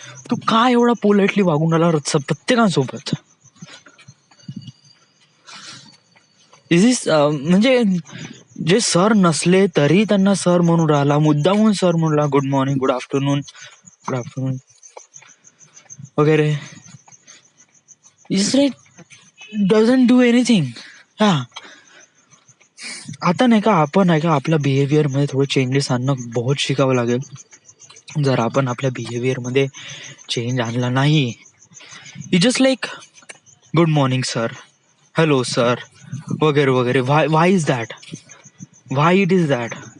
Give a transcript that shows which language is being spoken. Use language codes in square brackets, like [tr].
[mr] तू काय एवढा पोलाइटली वागून राहिला प्रत्येकांसोबत? म्हणजे जे सर नसले तरी त्यांना सर म्हणून राहिला, मुद्दामून सर म्हणून राहिला. [en] Good morning, good afternoon वगैरे. It's like doesn't do anything. [mr] आता नाही का आपण नाही का आपल्या बिहेवियरमध्ये थोडे चेंजेस आणणं बहुत शिकावं लागेल. जर आपण आपल्या बिहेवियरमध्ये चेंज आणला नाही, [en] It just like good morning sir, hello sir वगैरे वगैरे. Why is that? Why it is that?